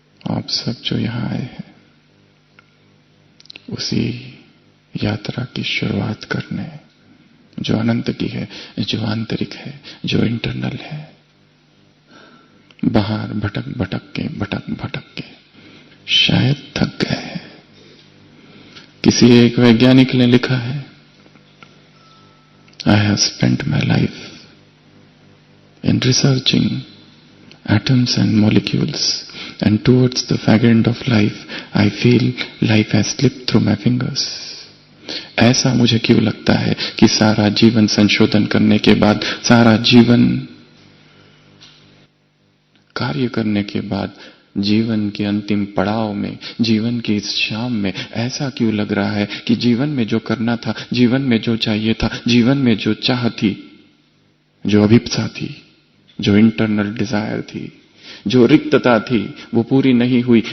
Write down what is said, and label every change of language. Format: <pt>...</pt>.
<hi>आप सब जो यहां आए हैं उसी यात्रा की शुरुआत करने, जो अनंत की है, जो आंतरिक है, जो इंटरनल है। बाहर भटक भटक के शायद थक गए। किसी एक वैज्ञानिक ने लिखा है,</hi> <en>I have spent my life in researching atoms and molecules, and towards the fag end of life, I feel life has slipped through my fingers.</en> <hi>ऐसा मुझे क्यों लगता है कि सारा जीवन संशोधन करने के बाद, सारा जीवन कार्य करने के बाद, जीवन के अंतिम पड़ाव में, जीवन की इस शाम में ऐसा क्यों लग रहा है कि जीवन में जो करना था, जीवन में जो चाहिए था, जीवन में जो चाह थी, जो अभिप्सा थी, जो इंटरनल डिजायर थी, जो रिक्तता थी, वो पूरी नहीं हुई।</hi>